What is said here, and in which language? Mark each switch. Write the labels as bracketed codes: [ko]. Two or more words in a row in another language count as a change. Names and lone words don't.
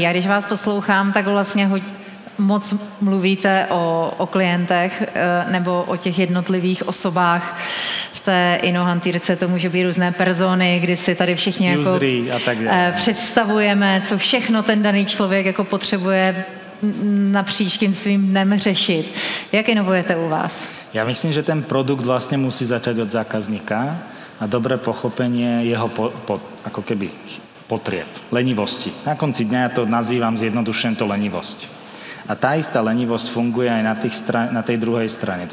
[cs] A když vás poslouchám, tak vlastně moc mluvíte o klientech nebo o těch jednotlivých osobách. V té inohantýrce to může být různé persony, kdy si tady všichni jako představujeme, co všechno ten daný člověk jako potřebuje napříč tím svým dnem řešit. Jak inovujete u vás? [sk] Ja myslím, že ten produkt vlastne musí začať od zákazníka a dobré pochopenie jeho ako keby potrieb, lenivosti. Na konci dňa ja to nazývam zjednodušene to lenivosť. A tá istá lenivosť funguje aj na tej druhej strane.